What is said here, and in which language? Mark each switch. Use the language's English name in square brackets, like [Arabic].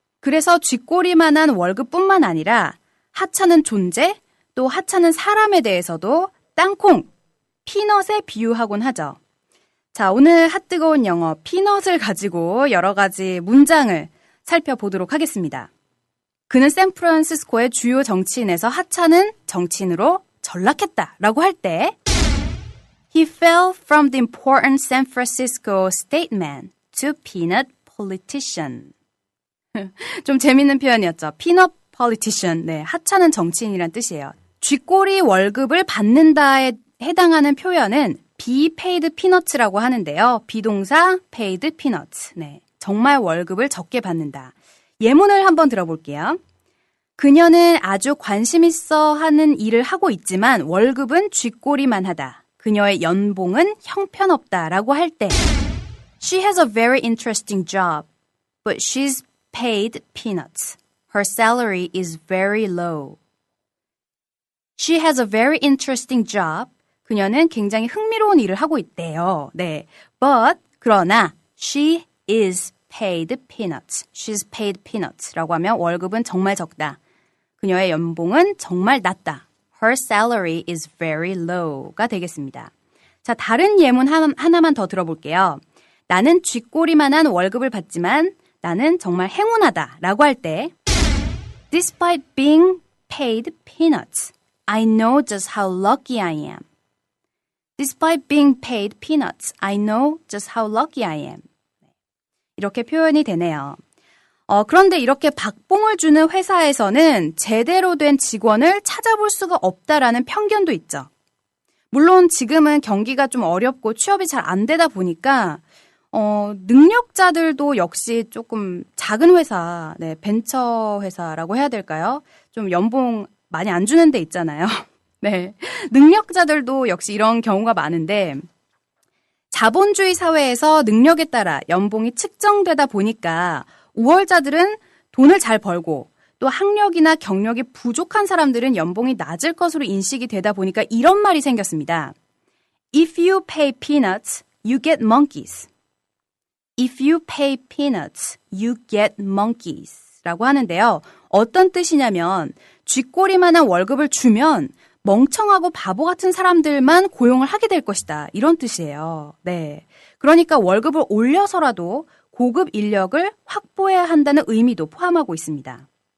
[Korean] 그래서 쥐꼬리만한 월급뿐만 아니라 하찮은 존재, 또 하찮은 사람에 대해서도 땅콩, 피넛에 비유하곤 하죠. 자, 오늘 핫뜨거운 영어 피넛을 가지고 여러 가지 문장을 살펴보도록 하겠습니다. 그는 샌프란시스코의 주요 정치인에서 하찮은 정치인으로 전락했다라고 할 때 [English] He fell from the important San Francisco statesman to peanut politician. [Korean] 좀 재밌는 표현이었죠. peanut politician. 네, 하찮은 정치인이란 뜻이에요. 쥐꼬리 월급을 받는다에 해당하는 표현은 [English] be paid peanuts [Korean] 라고 하는데요. 비동사 paid peanuts. 네, 정말 월급을 적게 받는다. 예문을 한번 들어볼게요. 그녀는 아주 관심 있어 하는 일을 하고 있지만 월급은 쥐꼬리만 하다. 그녀의 연봉은 형편없다라고 할 때 [English] She has a very interesting job, but she's paid peanuts. Her salary is very low. She has a very interesting job. [Korean] 그녀는 굉장히 흥미로운 일을 하고 있대요. 네. [English] But [Korean] 그러나 [English] she is paid peanuts. She's paid peanuts [Korean] 라고 하면 월급은 정말 적다. 그녀의 연봉은 정말 낮다. [English] Her salary is very low가 [Korean] 되겠습니다. 자, 다른 예문 하나만 더 들어볼게요. 나는 쥐꼬리만한 월급을 받지만 나는 정말 행운하다 라고 할 때 [English] Despite being paid peanuts, I know just how lucky I am. Despite being paid peanuts, I know just how lucky I am. [Korean] 이렇게 표현이 되네요. 그런데 이렇게 박봉을 주는 회사에서는 제대로 된 직원을 찾아볼 수가 없다라는 편견도 있죠. 물론 지금은 경기가 좀 어렵고 취업이 잘 안 되다 보니까 능력자들도 역시 조금 작은 회사, 네, 벤처 회사라고 해야 될까요? 좀 연봉 많이 안 주는 데 있잖아요. 네, 능력자들도 역시 이런 경우가 많은데 자본주의 사회에서 능력에 따라 연봉이 측정되다 보니까 우월자들은 돈을 잘 벌고 또 학력이나 경력이 부족한 사람들은 연봉이 낮을 것으로 인식이 되다 보니까 이런 말이 생겼습니다. [English] If you pay peanuts, you get monkeys. If you pay peanuts, you get monkeys [Korean] 라고 하는데요. 어떤 뜻이냐면 쥐꼬리만한 월급을 주면 멍청하고 바보 같은 사람들만 고용을 하게 될 것이다. 이런 뜻이에요. 네. 그러니까 월급을 올려서라도 고급 인력을 확보해야 한다는 의미도 포함하고 있습니다.